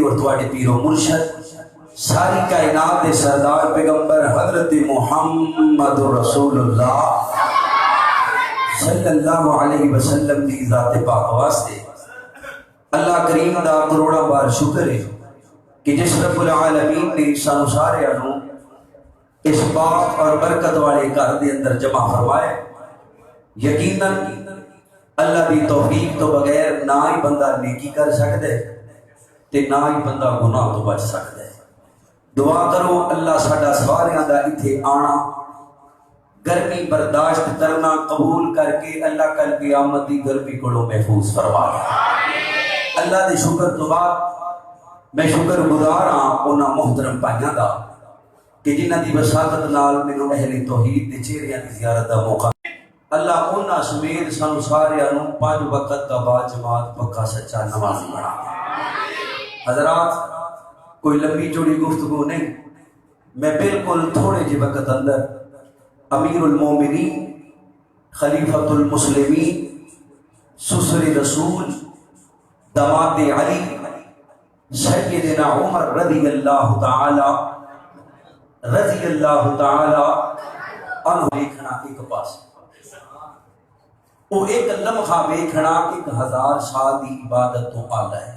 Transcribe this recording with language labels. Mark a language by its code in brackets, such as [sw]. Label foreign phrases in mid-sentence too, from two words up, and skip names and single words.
[pa] اور تواڈے پیر و مرشد ساری کائنات دے سردار پیغمبر حضرت محمد رسول اللہ [ar] صلی اللہ علیہ وسلم [pa] دی ذات پاک واسطے اللہ کریم دا کروڑا بار شکر ہے کہ جس [ar] رب العالمین [pa] نے سانو سارے انو اس پاک اور برکت والے گھر دے اندر جمع فرمائے. یقیناً اللہ دی توفیق تو بغیر نہ ہی بندہ نیکی کر سکتا ہے تے نہ ہی بندہ گناہ تو بچ سکتا ہے. دعا کرو اللہ ساڈا ساریاں دا ایتھے آنا گرمی برداشت کرنا قبول کر کے اللہ کل قیامت دی گرمی کو محفوظ فرما لے. اللہ دے شکر تو بعد میں شکر گزار ہاں انہاں محترم بھائیاں دا کہ جنہاں دی وساطت نال مینوں اہل توحید دے چہریاں دی زیارت دا موقع. اللہ انہاں سمیت سانو سارے انو 5 وقت دا با جماعت پکا سچا نمازی بنا دے. حضرات کوئی لمبی چوڑی گفتگو نہیں، میں بالکل تھوڑے جی وقت اندر [ar] امیر المومنین خلیفۃ المسلمین [pa] سسر رسول داماد علی سیدنا عمر [ar] رضی اللہ تعالی عنہ [pa] دیکھنا ایک پاس وہ ایک لمحہ دیکھنا 1000 سال دی عبادت تو آلہ ہے.